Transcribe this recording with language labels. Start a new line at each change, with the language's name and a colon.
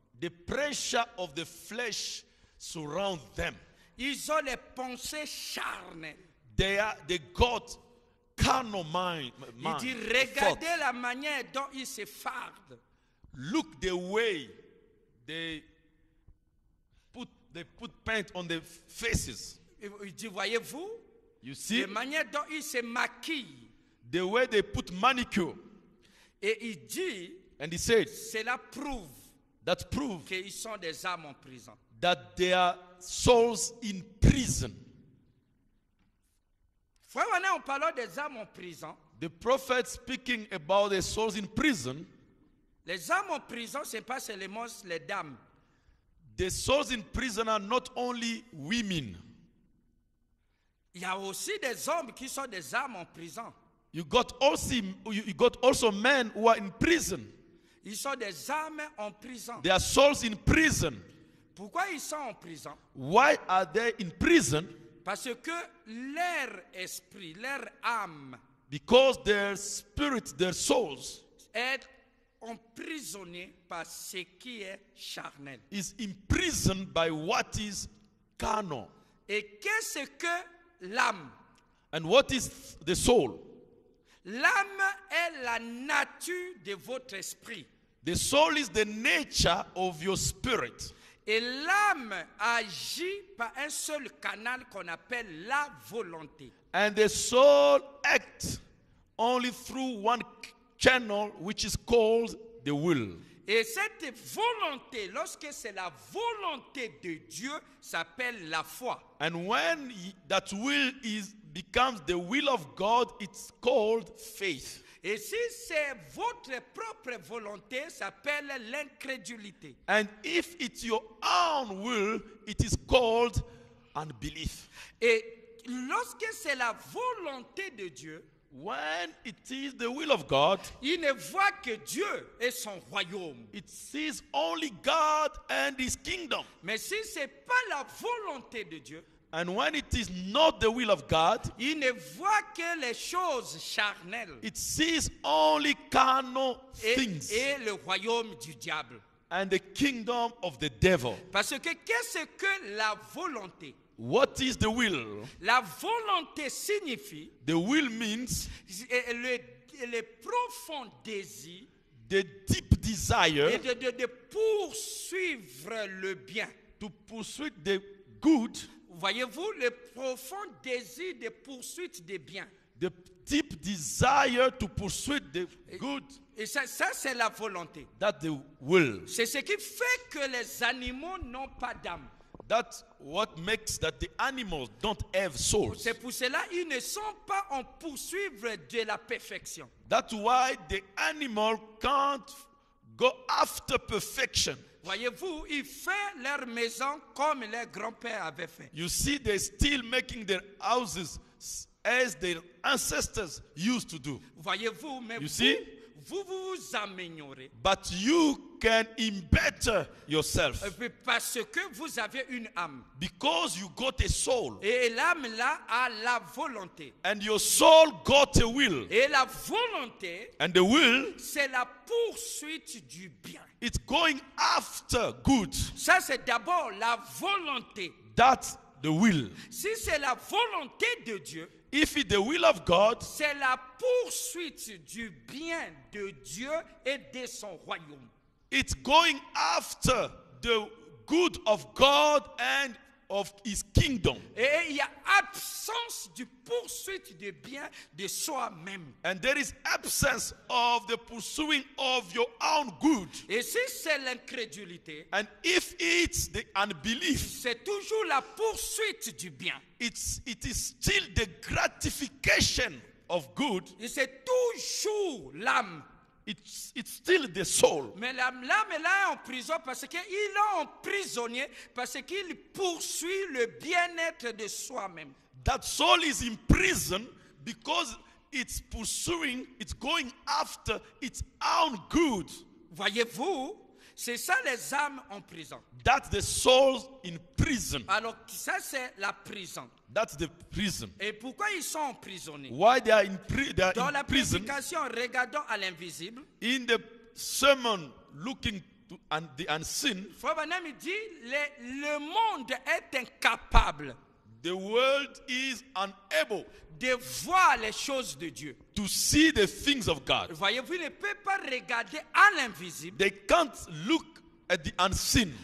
English: the pressure of the flesh surround them.
French: Ils ont les pensées charnelles.
English: They got carnal mind.
French: Il dit regardez la manière dont ils se fardent.
English: Look the way they put paint on their faces.
French: Il dit voyez-vous,
English: You see
French: la manière dont ils se maquillent.
English: the way they put manicure.
French: Et il dit
English: And he said
French: cela prouve
English: that prove
French: qu'ils sont des âmes en prison.
English: that they are souls in prison.
French: Frère, en parlant des âmes en prison,
English: The prophet speaking about the souls in prison,
French: les âmes en prison, ce n'est pas seulement les dames.
English: the souls in prison are not only women.
French: Il y a aussi des hommes qui sont des âmes en prison.
English: You got also men who are in prison.
French: Ils sont des âmes en prison.
English: They are souls in prison.
French: Pourquoi ils sont en prison?
English: Why are they in prison?
French: Parce que leur esprit, leur âme
English: Because their spirit, their souls
French: est emprisonné par ce qui est charnel.
English: Is imprisoned by what is carnal.
French: Et qu'est-ce que l'âme?
English: And what is the soul?
French: L'âme est la nature de votre esprit.
English: The soul is the nature of your spirit.
French: Et l'âme agit par un seul canal qu'on appelle la volonté.
English: And the soul acts only through one channel, which is called the will.
French: Et cette volonté, lorsque c'est la volonté de Dieu, s'appelle la foi.
English: And when that will becomes the will of God, it's called faith.
French: Et si c'est votre propre volonté, ça s'appelle l'incrédulité.
English: And if it's your own will, it is called unbelief.
French: Et lorsque c'est la volonté de Dieu,
English: When it is the will of God,
French: il ne voit que Dieu et son royaume.
English: it sees only God and His kingdom.
French: Mais si ce n'est pas la volonté de Dieu,
English: And when it is not the will of God,
French: il ne voit que les choses charnelles
English: it sees only carnal things
French: et le royaume du diable.
English: and the kingdom of the devil.
French: Parce que qu'est-ce que la volonté?
English: What is the will?
French: La volonté signifie
English: The will means
French: le profond désir
English: the deep desire
French: et de poursuivre le bien.
English: to pursue the good,
French: Voyez-vous, le profond désir de poursuite des biens.
English: the deep desire to pursue the good.
French: Et ça c'est la volonté.
English: That's the will.
French: C'est ce qui fait que les animaux n'ont pas d'âme.
English: That's what makes that the animals don't have souls.
French: C'est pour cela qu'ils ne sont pas en poursuivre de la perfection.
English: That's why the animal can't go after perfection.
French: Voyez-vous, ils font leur maison comme leurs grands-pères avaient fait.
English: You see, they're still making their houses as their ancestors used to do.
French: Voyez-vous, mais
English: You see?
French: vous améliorez.
English: But you can better yourself
French: Parce que vous avez une âme.
English: because you got a soul.
French: Et l'âme là a la volonté.
English: And your soul got a will.
French: Et la volonté,
English: And the will,
French: c'est la poursuite du bien.
English: it's going after good.
French: Ça, c'est d'abord la volonté.
English: That's the will.
French: Si c'est la volonté de Dieu,
English: If it's the will of God,
French: c'est la poursuite du bien de Dieu et de son royaume.
English: it's going after the good of God and of His kingdom.
French: Et il y a absence de poursuite du bien de soi-même.
English: And there is absence of the pursuing of your own good.
French: Et si c'est l'incrédulité,
English: And if it's the unbelief,
French: c'est toujours la poursuite du bien.
English: it is still the gratification of good.
French: Et c'est toujours l'âme.
English: It's still the soul.
French: Mais l'âme est là en prison parce qu'il est emprisonné, parce qu'il poursuit le bien-être de soi-même.
English: That soul is in prison because it's going after its own good.
French: Voyez-vous, c'est ça les âmes en prison.
English: That's the souls in prison.
French: Alors ça c'est la prison.
English: That's the prison.
French: Et pourquoi ils sont emprisonnés?
English: Why they are in
French: Dans la
English: prison?
French: prédication, regardons à l'invisible.
English: In the sermon, looking to the unseen,
French: Frère Branham dit, le monde est incapable
English: the world is unable
French: de voir les choses de Dieu.
English: to see the things of God.
French: Voyez-vous, il ne peut pas regarder à l'invisible
English: They can't look at the unseen